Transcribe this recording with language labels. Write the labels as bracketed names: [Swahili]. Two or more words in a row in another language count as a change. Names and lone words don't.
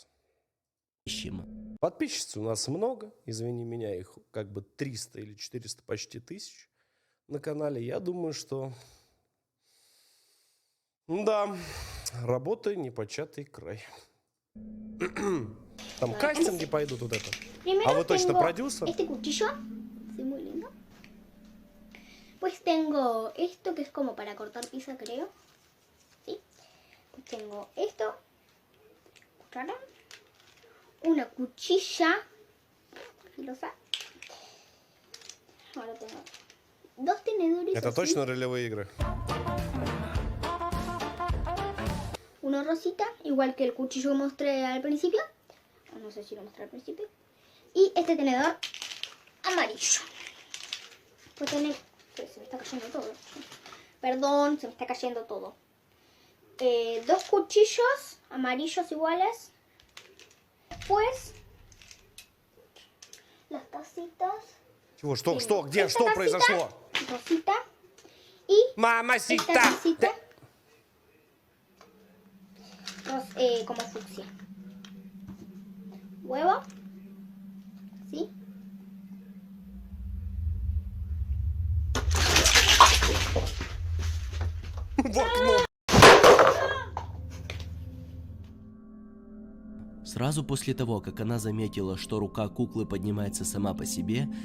[Russian] Подписчиц у нас много, извини меня, их как бы 300 или 400 почти тысяч на канале. Я думаю, что да, работа непочатый край. Там кастинги пойдут вот это. А вы точно продюсер? [Spanish] Este cuchillo, sí, muy lindo. Pues tengo esto que es como para cortar pizza, creo. ¿Sí? Pues tengo esto, cuchara, una cuchilla filosa. Ahora tengo dos tenedores. [Russian] Это [Spanish] así. [Russian] точно ролевые игры? [Spanish] Uno rosita, igual que el cuchillo que mostré al principio. No sé si lo mostré al principio. Y este tenedor amarillo. Pues tener... Se me está cayendo todo. Perdón, se me está cayendo todo. Dos cuchillos amarillos iguales. Pues... Las tacitas. [Russian] Чего? Что? Что? Где? [Spanish] Esta [Russian] Что [Spanish] tacita [Russian] произошло? [Spanish] Rosita. Y esta Мамасита! tacita. Como fucsia. Huevo. ¿Sí? [Russian] В окно! Сразу после того, как она заметила, что рука куклы поднимается сама по себе,